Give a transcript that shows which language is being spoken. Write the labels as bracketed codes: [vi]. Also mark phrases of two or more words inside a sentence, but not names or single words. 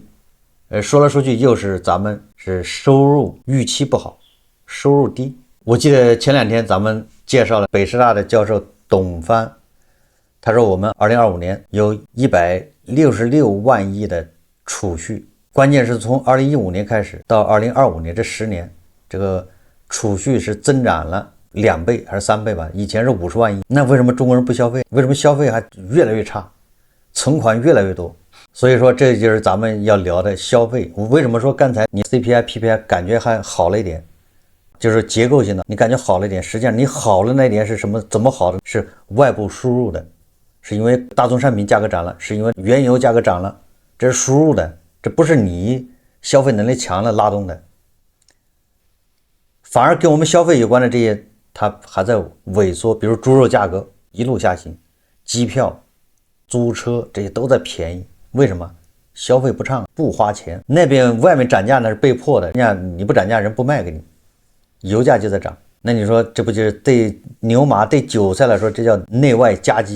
[zh] 說來說去又是咱們是收入預期不好，收入低。我记得前2天咱們介紹了北師大的教授董帆，他說我們2025年有166萬億的儲蓄，關鍵是從2015年開始到2025年這10年，這個儲蓄是增長了2倍還是3倍吧？以前是50萬億，那為什麼中國人不消費？為什麼消費還越來越差，存款越來越多？所以說这就是咱們要聊的消費。我為什麼說剛才你 CPI、PPI 感覺還好了一點，就是結構性的，你感覺好了一點，實際上你好了那一點是什麼？怎麼好的？是外部輸入的，是因為大宗商品價格漲了，是因為原油價格漲了，這是輸入的，這不是你消費能力強了拉動的，反而跟我們消費有關的這些它還在萎縮，比如豬肉價格一路下行，機票、租車這些都在便宜。為什麼？消費不暢，不花錢。那邊外面漲價那是被迫的，人家你不漲價人不賣給你，油價就在漲。那你說這不就是对牛馬对韭菜來說，這叫內外夾擊。